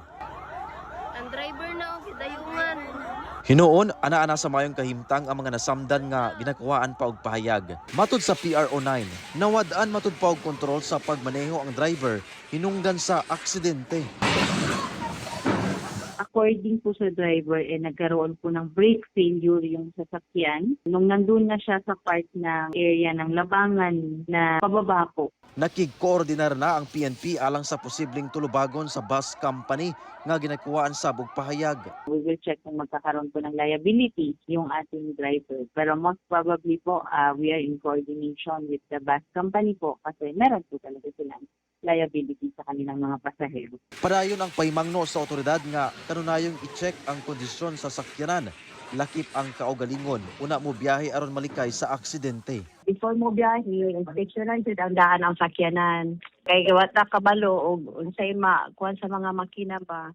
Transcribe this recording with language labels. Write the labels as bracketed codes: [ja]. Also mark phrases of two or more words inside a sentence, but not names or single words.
[ceb] Ang driver na o gidayungan. Hinuon, ana-ana sa mayong kahimtang ang mga nasamdan nga ginakuhaan pa og pahayag. Matud sa PRO9, nawad-an matud pa og kontrol sa pagmaneho ang driver hinungdan sa aksidente. [tl] According po sa driver, nagkaroon po ng [en] brake failure [tl] yung sasakyan. Nung nandun na siya sa part ng area ng Labangan na pababa po. [ceb] Nakig-koordinar na ang PNP alang sa posibleng tulubagon sa bus company nga ginakuhaan sa pahayag. [en] We will check [tl] kung magkakaroon po ng liability yung ating driver. [en] Pero most probably po, we are in coordination with the bus company po [tl] kasi meron po talaga silang liability sa kanilang mga pasahero. [ceb] Padayon ang pahimangno sa otoridad nga kanunayong i-check ang kondisyon sa sakyanan. Lakip ang kaugalingon, una mo biyahe aron malikay sa aksidente. Before mo biyahe, inspeksyonan jud ang daan ang sakyanan. Kay wata kabalo og unsay kuan sa mga makina ba.